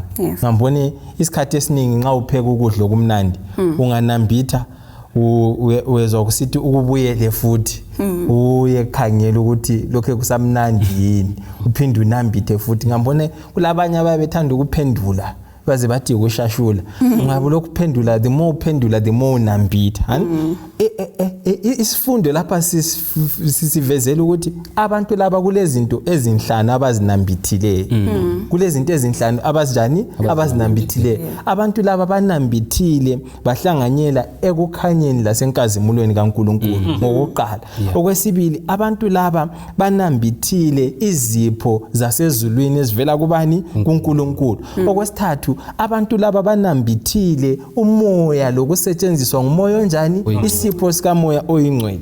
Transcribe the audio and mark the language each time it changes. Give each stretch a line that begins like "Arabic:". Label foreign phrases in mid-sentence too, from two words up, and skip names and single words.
North Ndebele: Ngambone isikhathi esiningi nxa upheka ukudla okumnandi unganambitha uwezwa kusithi ukubuyele futhi uye khangela ukuthi lokho kusamnandi yini uphinde unambithe futhi. Ngambone kulabanye ababethanda ukuphendula baze bathi ukushashula ungabe lokuphendula
English: the more
North Ndebele: uphendula
English: the more
North Ndebele: unambitha. Isifundo lapha sivezela ukuthi abantu laba kulezinto ezinhlanu abazinambithileyo. Kulezinto ezinhlanu abazijani abazinambithileyo. Abantu laba banambithile bahlanganyela ekukhanyeni lasenkazimulweni kaNkulunkulu ngokuqala. Okwesibili abantu laba banambithile izipho zasezulwini ezivela kubani kuNkulunkulu. Okwesithathu abantu laba banambithile umoya lokusetshenziswa ngumoya onjani isipho sikamoya oyingcwele.